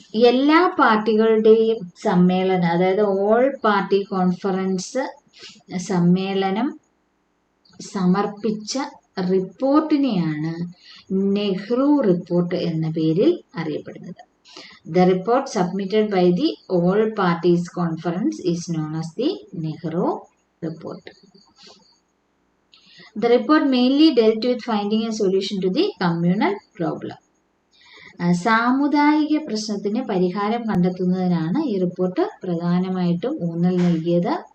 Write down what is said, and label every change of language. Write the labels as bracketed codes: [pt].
[ml] എല്ലാ പാർട്ടികളുടെയും സമ്മേളനം, അതായത് ഓൾ പാർട്ടി കോൺഫറൻസ് സമ്മേളനം സമർപ്പിച്ച റിപ്പോർട്ടിനെയാണ് നെഹ്റു റിപ്പോർട്ട് എന്ന പേരിൽ അറിയപ്പെടുന്നത്. [en] The report submitted by the all parties conference is known as the Nehru report. The report mainly dealt with finding a solution to the communal problem. [ml] സാമുദായിക പ്രശ്നത്തിന് പരിഹാരം കണ്ടെത്തുന്നതിനാണ് ഈ റിപ്പോർട്ട് പ്രധാനമായിട്ടും ഊന്നൽ നൽകിയത്.